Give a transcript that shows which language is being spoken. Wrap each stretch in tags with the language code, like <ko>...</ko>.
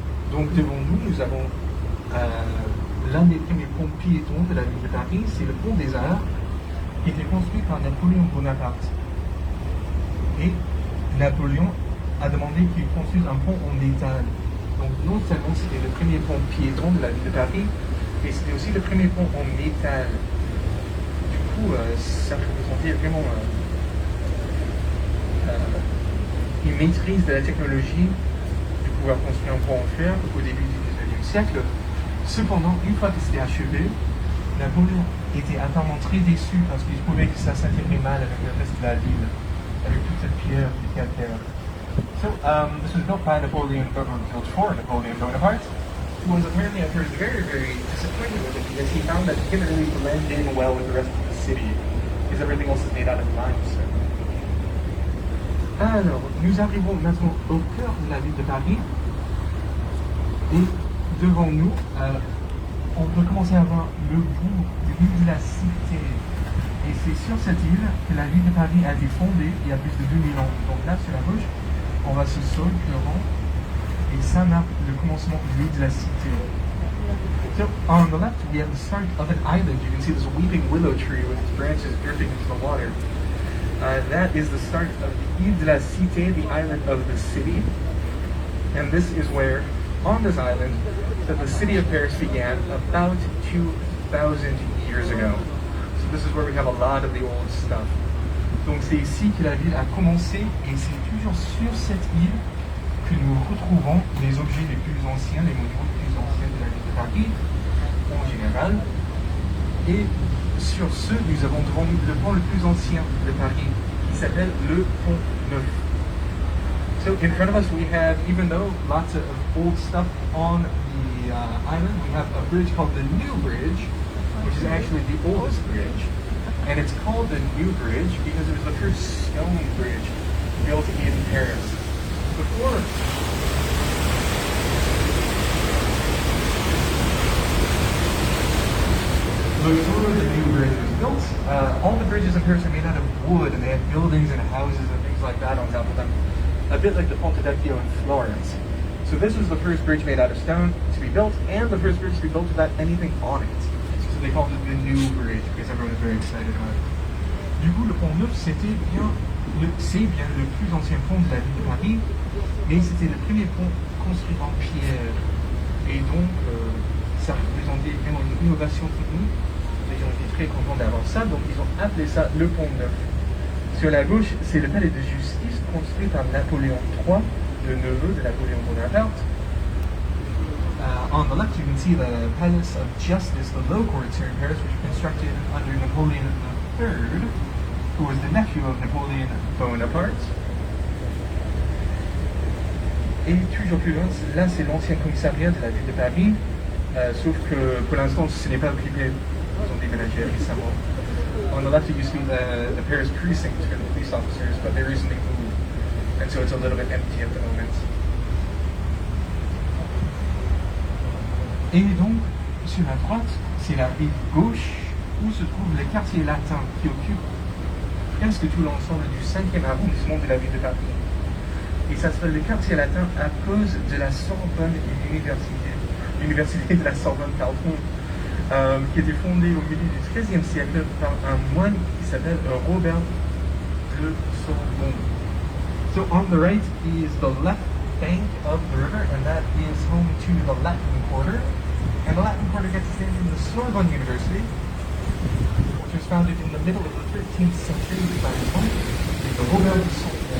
<fr>Donc devant nous, nous avons l'un des premiers ponts piétons de la ville de Paris, c'est le Pont des Arts, qui était construit par Napoléon Bonaparte. Et Napoléon a demandé qu'il construise un pont en métal. Donc non seulement c'était le premier pont piéton de la ville de Paris, mais c'était aussi le premier pont en métal. Du coup, ça représentait vraiment une maîtrise de la technologie de pouvoir construire un pont en fer au début du 19e siècle. Cependant, une fois que c'était achevé, Napoléon était apparemment très déçu parce qu'il trouvait que ça s'intégrait mal avec le reste de la ville, avec toute cette pierre du calcaire.</fr> <en>So, this was built by Napoleon, built for Napoleon Bonaparte, who was apparently at first very, very disappointed with it because he found that it didn't really blend in well with the rest of the city, because everything else is made out of limestone.</en> <fr>Alors, nous arrivons maintenant au cœur de la ville de Paris, et devant nous, on peut commencer à voir le bout de l'île de la Cité. Et c'est sur cette île que la ville de Paris a été fondée il y a plus de 2000 ans. Donc là, sur la gauche, on voit ce sol pleurant, et ça marque le commencement de l'île de la Cité.</fr> <en>So, on the left, we have the start of an island. You can see this weeping willow tree with its branches drifting into the water. That is the start of the Ile de la Cité, the island of the city. And this is where, on this island, that the city of Paris began about 2,000 years ago. So this is where we have a lot of the old stuff.</en> <fr>Donc c'est ici que la ville a commencé, et c'est toujours sur cette île que nous retrouvons les objets les plus anciens, les monuments les plus anciens de la ville de Paris, en général. Et sur ce, nous avons devant nous le pont le plus ancien de Paris, qui s'appelle le Pont Neuf.</fr> <en>So in front of us we have, even though lots of old stuff on the island, we have a bridge called the New Bridge, which is actually the oldest bridge. And it's called the New Bridge because it was the first stone bridge built in Paris. Before the New Bridge was built, all the bridges in Paris are made out of wood, and they had buildings and houses and things like that on top of them. A bit like the Ponte Vecchio in Florence. So this was the first bridge made out of stone to be built, and the first bridge to be built without anything on it. So they called it the New Bridge because everyone was very excited about it.</en> <fr>Du coup, le Pont Neuf, c'est bien le plus ancien pont de la ville de Paris, mais c'était le premier pont construit en pierre. Et donc, ça représentait vraiment une innovation technique. Les gens étaient très contents d'avoir ça, donc ils ont appelé ça le Pont Neuf. Sur la gauche, c'est le palais de justice construit par Napoléon III, le neveu de Napoléon Bonaparte.</fr> <en>On the left, you can see the Palace of Justice, the low courts here in Paris, which were constructed under Napoleon III, who was the nephew of Napoleon Bonaparte.</en> <fr>Et toujours plus loin, là c'est l'ancien commissariat de la ville de Paris, sauf que pour l'instant ce n'est pas occupé, ils ont déménagé récemment.</fr> <en>On the left it used to be the Paris precinct for the police officers, but they recently moved, and so it's a little bit empty at the moment.</en> <fr>Et donc, sur la droite, c'est la rive gauche où se trouvent les quartiers latins qui occupent presque tout l'ensemble du 5e arrondissement de la ville de Paris. Et ça s'appelle le quartier latin à cause de la Sorbonne l'université de la Sorbonne, pardon, qui a été fondée au milieu du XIIIe siècle par un moine qui s'appelle Robert de Sorbonne.</fr> <en>So on the right is the left bank of the river, and that is home to the Latin Quarter. And the Latin Quarter gets its name from the Sorbonne University, which was founded in the middle of the 13th century by a monk named Robert de Sorbonne.</en>